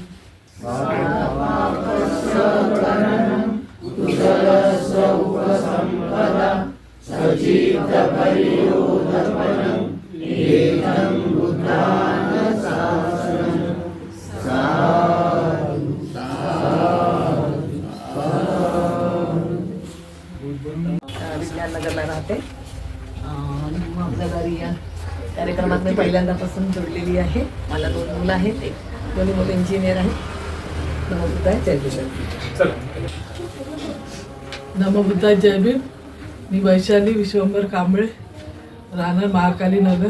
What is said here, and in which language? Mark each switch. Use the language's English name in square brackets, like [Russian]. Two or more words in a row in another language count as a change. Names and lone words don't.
[Pali] पापस्वकरणं कुशलस्य उपसम्पदा सचित्तपरियोधपनं एतं बुद्धानुशासनं साधु साधु [Marathi] विज्ञाननगरला राहते आपल्या या कार्यक्रमात मी पहिल्यांदापासून जोडलेली आहे. मला 2 मुलं आहेत, दोन्ही मुलं इंजिनियर आहेत. [Pali] नमो बुद्धाय [Marathi] जय भीम. [Pali] नमो बुद्धाय [Marathi] जय भीम. मी वैशाली विश्वंभर कांबळे, राहणार महाकाली नगर.